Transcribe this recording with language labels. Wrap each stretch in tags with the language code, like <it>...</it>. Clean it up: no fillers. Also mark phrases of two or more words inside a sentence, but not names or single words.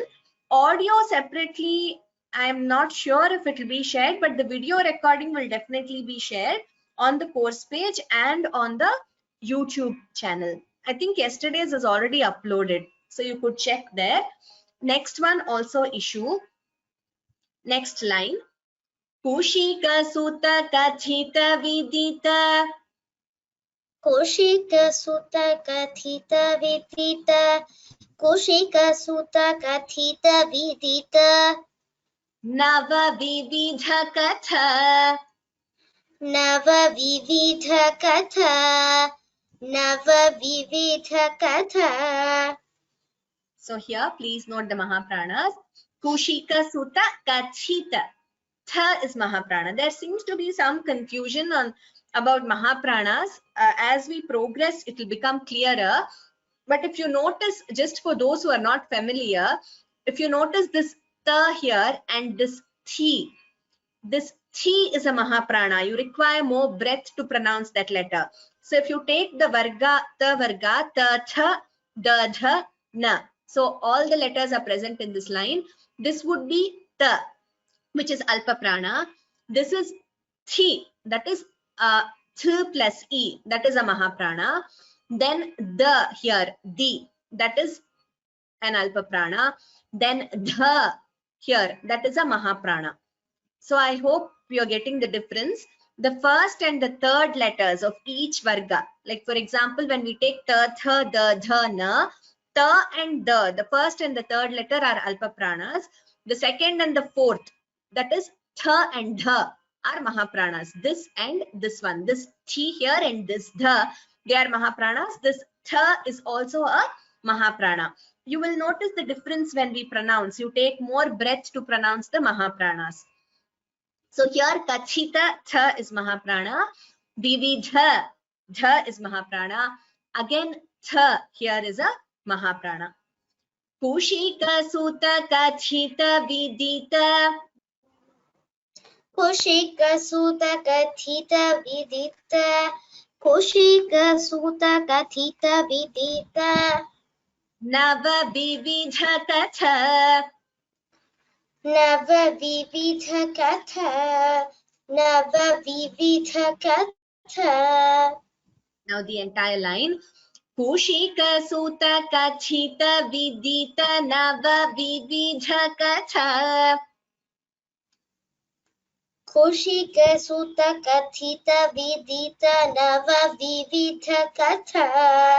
<en>Audio separately, I'm not sure if it will be shared, but the video recording will definitely be shared on the course page and on the YouTube channel. I think yesterday's is already uploaded, so you could check there. Next one also issue. Next line.</en> <sa>कुशिक सुत कथित विदित. कुशिक सुत कथित विदित. कुशिक सुत कथित विदित. नव विविध कथा. नव विविध कथा. नव विविध कथा.</sa> <en>So here, please note the Mahapranas.</en> <sa>कुशिक सुत कथित.</sa> <en>Tha is Mahaprana. There seems to be some confusion about Mahapranas. As we progress, it will become clearer. But if you notice, just for those who are not familiar, if you notice this ta here and this thi is a Mahaprana. You require more breath to pronounce that letter. So if you take the varga, ta, tha, da, dha, na. So all the letters are present in this line. This would be ta, which is Alpa Prana. This is thi, that is th plus e, that is a Mahaprana. Then the here, di, that is an Alpa Prana. Then dha here, that is a Mahaprana. So I hope you're getting the difference. The first and the third letters of each varga, like for example, when we take ta, tha, da, dha, na, ta and the first and the third letter are Alpa Pranas. The second and the fourth, that is tha and dha, are Mahapranas. This and this one, this thi here and this dha, they are Mahapranas. This tha is also a Mahaprana. You will notice the difference when we pronounce. You take more breath to pronounce the Mahapranas. So here Kathita tha is Mahaprana. Vividha dha is Mahaprana. Again tha here is a Mahaprana.</en> <sa>कुशिक सुत कथित विदित. कुशिक सुत कथित विदित. कुशिक सुत कथित विदित. नव विविध कथा. नव विविध कथा. नव विविध कथा.</sa> <en>Now the entire line.</en> <sa>कुशिक सुत कथित विदित नव विविध कथा. कुशिक सुत कथित विदित नव विविध कथा.</sa>